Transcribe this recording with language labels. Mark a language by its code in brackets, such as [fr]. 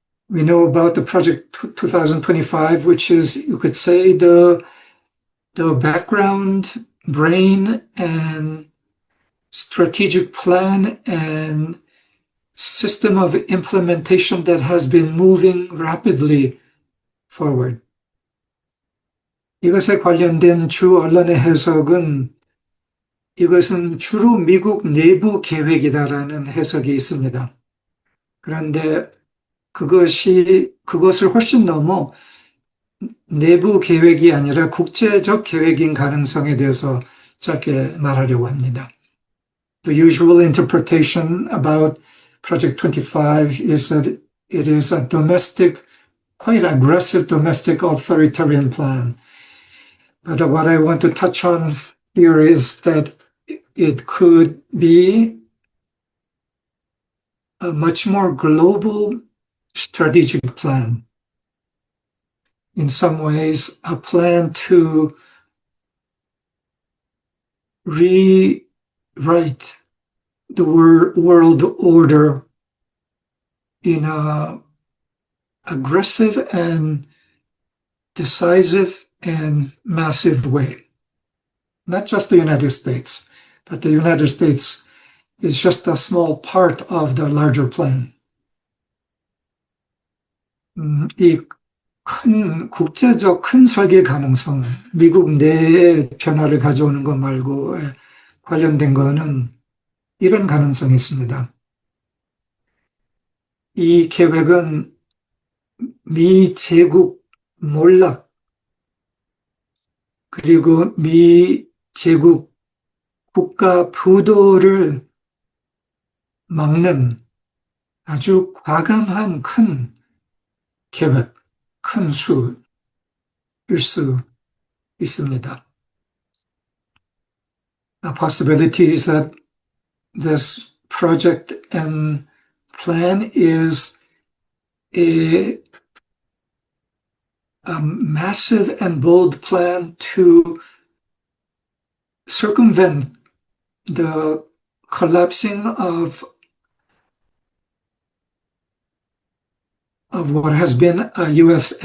[en] We know about the Project 2025, which is, you could say, the background brain and strategic plan and system of implementation that has been moving rapidly forward. [ko] 이것에 관련된 주 언론의 해석은 이것은 주로 미국 내부 계획이다라는 해석이 있습니다. 그런데 그것을 훨씬 넘어 내부 계획이 아니라 국제적 계획인 가능성에 대해서 짧게 말하려고 합니다. [en] The usual interpretation about Project 25 is that it is a domestic, quite aggressive domestic authoritarian plan. But what I want to touch on here is that it could be a much more global strategic plan. In some ways, a plan to rewrite the world order in a aggressive and decisive and massive way. Not just the United States, but the United States is just a small part of the larger plan. [ko] 이 국제적 큰 설계 가능성, 미국 내에 변화를 가져오는 것 말고 관련된 거는 이런 가능성이 있습니다. 이 계획은 미 제국 몰락, 그리고 미 제국 국가 부도를 막는 아주 과감한 큰 계획, 큰 수일 수 있습니다. [en] A possibility is that this project and plan is a massive and bold plan to circumvent the collapsing of what has been a U.S.